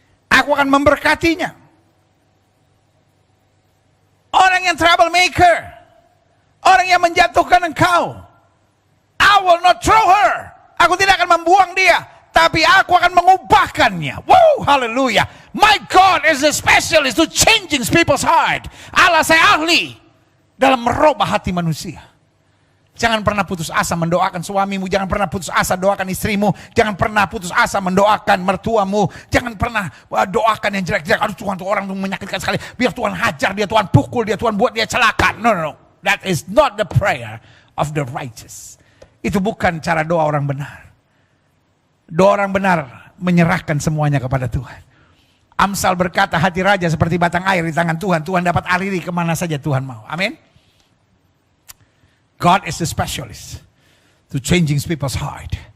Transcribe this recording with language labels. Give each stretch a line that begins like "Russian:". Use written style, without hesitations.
Indonesian: Aku akan memberkatinya. Orang yang troublemaker, orang yang menjatuhkan engkau,
English: I will not throw her.
Indonesian: Aku tidak akan membuang dia, tapi aku akan mengubahkannya. Wow, haleluya.
English: My God is a specialist to changing people's heart.
Indonesian: Allah saya ahli dalam merubah hati manusia. Jangan pernah putus asa mendoakan suamimu, jangan pernah putus asa doakan istrimu, jangan pernah putus asa mendoakan mertuamu, jangan pernah doakan yang jelek-jelek. Aduh Tuhan, tuh orang tuh menyakitkan sekali, biar Tuhan hajar dia, Tuhan pukul dia, Tuhan buat dia celaka. No, no, no.
English: That is not the prayer of the righteous.
Indonesian: Itu bukan cara doa orang benar. Doa orang benar menyerahkan semuanya kepada Tuhan. Amsal berkata, hati raja seperti batang air di tangan Tuhan. Tuhan dapat aliri kemana saja Tuhan mau. Amin.
English: God is a specialist to changing people's heart.